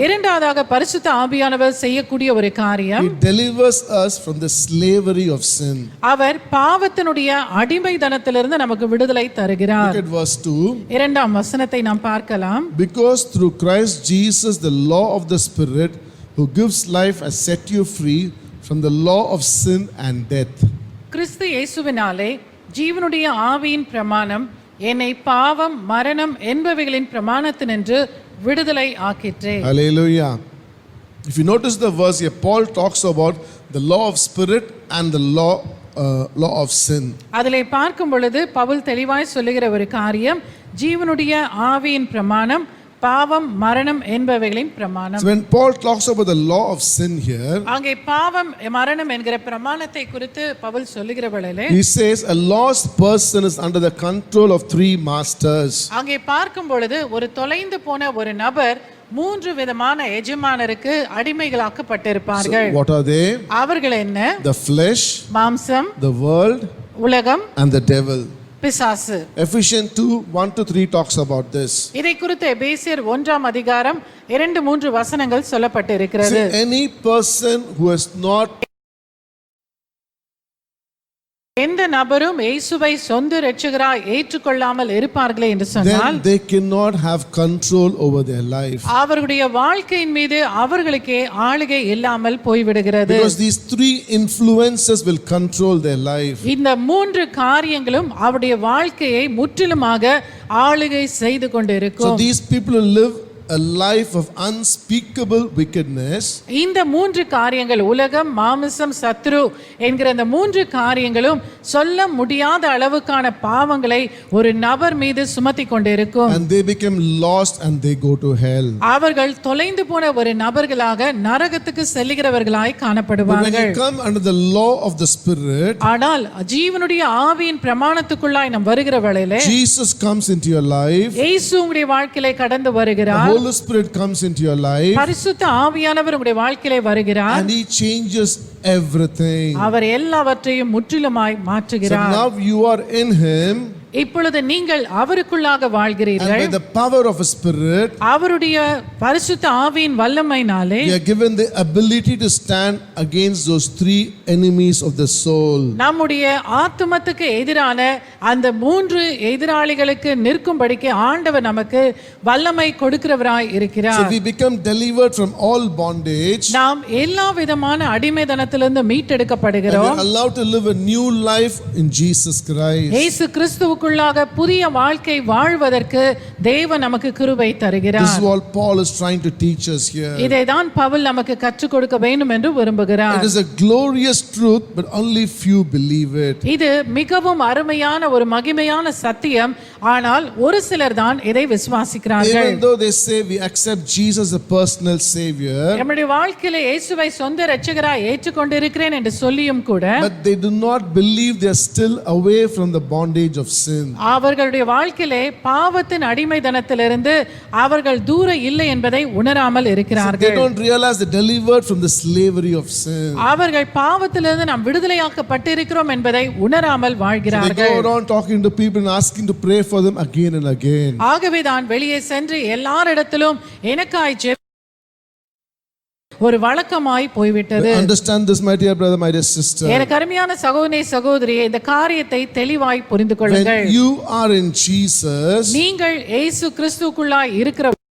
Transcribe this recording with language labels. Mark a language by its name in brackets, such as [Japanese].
[Tamil] இரண்டாவதாக பரிசுத்த ஆவியானவர் செய்யக்கூடிய ஒரு காரியம், [English] he delivers us from the slavery of sin. [Tamil] அவர் பாவத்தினுடைய அடிமைத்தனத்திலிருந்து நமக்கு விடுதலை தருகிறார். [English] Look at verse 2. [Tamil] இரண்டாம் வசனத்தை நாம் பார்க்கலாம். [English] Because through Christ Jesus the law of the Spirit who gives life has set you free from the law of sin and death. [Tamil] கிறிஸ்து இயேசுவினாலே ஜீவனுடைய ஆவியின் பிரமாணம் என்னை பாவம் மரணம் என்பவைகளின் பிரமாணத்தினின்று விடுதலை ஆக்கிற்றே. [English] Hallelujah. If you notice the verse here, Paul talks about the law of spirit and the law of sin. [Tamil] அதிலே பார்க்கும் பொழுது பவுல் தெளிவாய் சொல்லுகிற ஒரு காரியம், ஜீவனுடைய ஆவியின் பிரமாணம் பாவம் மரணம் என்பவைகளின் பிரமாணம். [English] So when Paul talks about the law of sin here, [Tamil] அங்கே பாவம் மரணம் என்கிற பிரமாணத்தை குறித்து பவுல் சொல்லுகிற வேளையிலே, [English] he says a lost person is under the control of three masters. [Tamil] அங்கே பார்க்கும் பொழுது ஒரு தொலைந்து போன ஒரு நபர் மூன்று விதமான எஜமானருக்கு அடிமைகளாக்கப்பட்டிருப்பார்கள். [English] So what are they? [Tamil] அவர்கள் என்ன? [English] The flesh, [Tamil] மாம்சம், [English] the world [Tamil] உலகம், [English] and the devil. [Tamil] பிசாசு. [English] Ephesians 2:1-3 talks about this. [Tamil] இதை குறித்து எபேசியர் 1ஆம் அதிகாரம் 2-3 வசனங்கள் சொல்லப்பட்டு இருக்கிறது. [English] See, any person who has not [Tamil] எந்த நபரும் இயேசுவை சொந்த இரட்சகராய் ஏற்றுக்கொள்ளாமல் இருப்பார்களே என்று சொன்னால், [English] then they cannot have control over their life. [Tamil] அவர்களுடைய வாழ்க்கையின் மீது அவர்களுக்கே ஆளுகை இல்லாமல் போய்விடுகிறது. [English] Because these three influences will control their life. [Tamil] இந்த மூன்று காரியங்களும் அவருடைய வாழ்க்கையை முற்றிலுமாக ஆளுகை செய்து [English] So [Tamil] கொண்டிருக்கும். [English] these people who live a life of unspeakable wickedness. [Tamil] இந்த மூன்று காரியங்கள் உலகம், மாமிசம், சத்ரு என்கிற இந்த மூன்று காரியங்களும் சொல்ல முடியாத அளவுக்கான பாவங்களை ஒரு நபர் மீது சுமத்தி கொண்டிருக்கும். [English] And they become lost and they go to hell. [Tamil] அவர்கள் தொலைந்து போன ஒரு நபர்களாக நரகத்துக்கு செல்லுகிறவர்களாய் [English] But when [Tamil] காணப்படுவார்கள். [English] you come under the law of the Spirit, [Tamil] ஆனால் ஜீவனுடைய ஆவியின் பிரமாணத்துக்குள்ளாய் நாம் வருகிற வேளையிலே [English] Jesus comes into your life. [Tamil] இயேசு உங்களுடைய வாழ்க்கையிலே கடந்து [English] The [Tamil] வருகிறார். [English] Holy Spirit comes into your life [Tamil] பரிசுத்த ஆவியானவர் உங்களுடைய வாழ்க்கையிலே வருகிறார். [English] and He changes everything. [Tamil] அவர் எல்லாவற்றையும் முற்றிலுமாய் [English] So [Tamil] மாற்றுகிறார். [English] now you are in Him, [Tamil] இப்பொழுது நீங்கள் அவருக்குள்ளாக [English] and [Tamil] வாழ்கிறீர்கள். [English] by the power of His Spirit, [Tamil] அவருடைய பரிசுத்த ஆவியின் வல்லமையினாலே [English] we are given the ability to stand against those three enemies of the soul. [Tamil] நம்முடைய ஆத்துமத்துக்கு எதிரான அந்த மூன்று எதிராளிகளுக்கு நிற்கும்படிக்கு ஆண்டவர் நமக்கு வல்லமை கொடுக்கிறவராய் [English] So [Tamil] இருக்கிறார். [English] we become delivered from all bondage, [Tamil] நாம் எல்லா விதமான அடிமைதனத்திலிருந்து [English] and we [Tamil] மீட்டெடுக்கப்படுகிறோம். [English] are allowed to live a new life in Jesus Christ. [Tamil] இயேசு கிறிஸ்துவுக்குள்ளாக புதிய வாழ்க்கை வாழ்வதற்கு தேவன் நமக்கு கிருபை [English] This is [Tamil] தருகிறார். [English] what Paul is trying to teach us here. [Tamil] இதைதான் பவுல் நமக்கு கற்றுக் கொடுக்க வேண்டும் என்று விரும்புகிறார். [English] It is a glorious truth, but only few believe it. [Tamil] இது மிகவும் அருமையான ஒரு மகிமையான சத்தியம், ஆனால் ஒரு சிலர் தான் இதை விசுவாசிக்கிறார்கள். [English] Even though they say we accept Jesus as a personal savior, [Tamil] நம்முடைய வாழ்க்கையில இயேசுவை சொந்த இரட்சகராய் ஏற்றுக்கொண்டிருக்கிறேன் என்று சொல்லியும் கூட [English] but they do not believe they are still away from the bondage of sin. [Tamil] அவர்களுடைய வாழ்க்கையிலே பாவத்தின் அடிமைதனத்திலிருந்து அவர்கள் தூர இல்லை என்பதை உணராமல் [English] They [Tamil] இருக்கிறார்கள். [English] don't realize they're delivered from the slavery of sin. [Tamil] அவர்கள் பாவத்திலிருந்து நாம் விடுதலையாக்கப்பட்டிருக்கிறோம் என்பதை உணராமல் [English] They go [Tamil] வாழ்கிறார்கள். [English] around talking to people and asking to pray for them again and again. [Tamil] ஆகவே தான் வெளியே சென்று எல்லாரிடத்திலும் எனக்காய் ஜெப ஒரு வழக்கமாய் போய்விட்டது. [English] Understand this, my dear brother, my dear sister. [Tamil] எனக்கு அருமையான சகோதரனே சகோதரியே, இந்த காரியத்தை தெளிவாய் புரிந்து கொள்ளுங்கள். [English] When you are in Jesus, [Tamil] நீங்கள் இயேசு கிறிஸ்துவுக்குள்ளாய் இருக்கிற